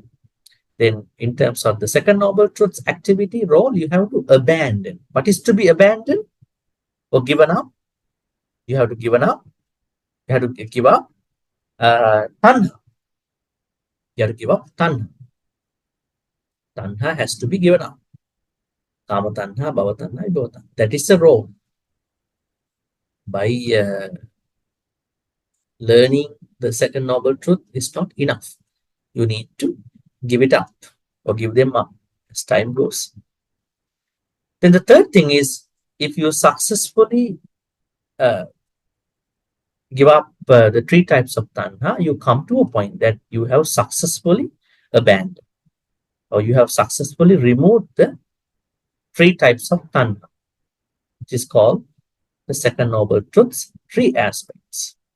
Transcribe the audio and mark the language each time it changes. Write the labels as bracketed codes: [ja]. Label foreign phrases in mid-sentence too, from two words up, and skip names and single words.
[en] Then in terms of the second noble truth's activity, role, you have to abandon. What is to be abandoned or given up? You have to give up. You have to give up tanha. You have to give up tanha. Tanha has to be given up. [pi] Kama tanha, bhava tanha, vibhava tanha. [en] That is the role. By learning the second noble truth is not enough. You need to give it up or give them up as time goes. Then the third thing is, if you successfully give up the three types of tanha, you come to a point that you have successfully abandoned, or you have successfully removed the three types of tanha, which is called the second noble truth's three aspects.